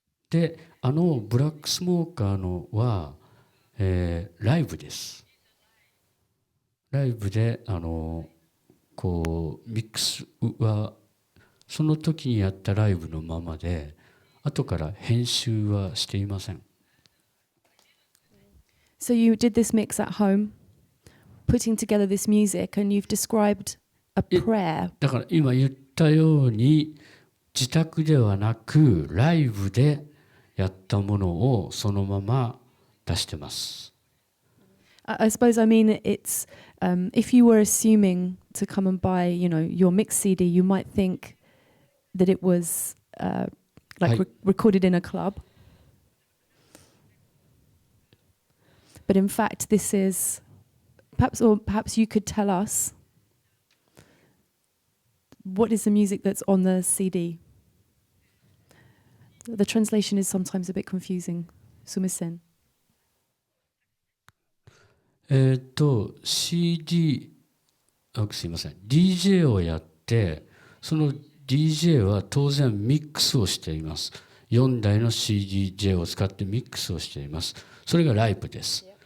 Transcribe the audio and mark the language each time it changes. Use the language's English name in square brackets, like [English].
[Japanese] で、ブラックスモーカーのは、ライブです。ライブでこうミックスはその時にやったライブのままで、後から編集はしていません。 [English] So you did this mix at home, putting together this music, and you've described a prayer. [Japanese] だから今言ったように自宅ではなくライブでやったものをそのまま出してます。 [English] I suppose I mean it's if you were assuming to come and buy, your mix CD, you might think that it was recorded in a club. But in fact, this is perhaps you could tell us what is the music that's on the CD. The translation is sometimes a bit confusing. [Japanese] Sumisen. CD すいません DJ をやって、その DJ は当然ミックスをしています。 4台の CDJ を使ってミックスをしています。それがライブです。